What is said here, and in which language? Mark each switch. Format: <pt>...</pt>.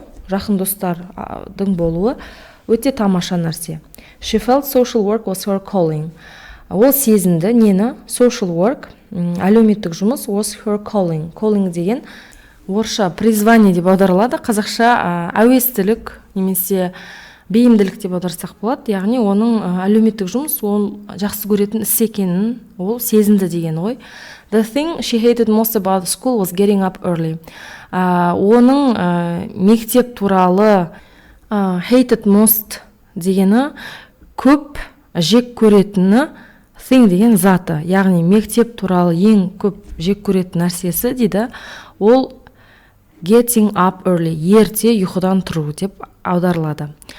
<kk>Жақын достардың болуы өте тамаша нәрсе.</kk> <en>She felt social work was her calling.</en> <kk>Ол сезінді нені?</kk> <en>Social work,</en> <kk>әлеуметтік жұмыс</kk> <en>was her calling.</en> <kk>Calling деген орысша призвание деп аударылады, қазақша әуестілік немесе бейімділік деп аударсақ болады. Яғни оның әлеуметтік жұмыс ол жақсы көретін іс екенін ол сезінді деген ғой.</kk> <en>The thing she hated most about school was getting up early.</en> <kk>Оның мектеп туралы</kk> <en>hated most</en> <kk>дегені көп жек көретіні thing деген заты, яғни мектеп туралы ең көп жек көретін нәрсесі дейді, ол</kk> <en>getting up early,</en> <kk>ерте ұйқыдан тұру деп аударылады.</kk>